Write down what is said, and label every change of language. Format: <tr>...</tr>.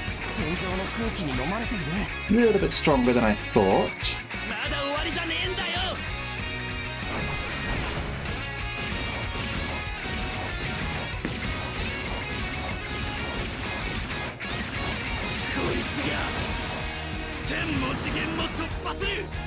<ja>戦場の空気に飲まれている</ja> <en>A little bit stronger than I thought.</en> <ja>まだ終わりじゃねえんだよ。こいつが天も次元も突破する</ja>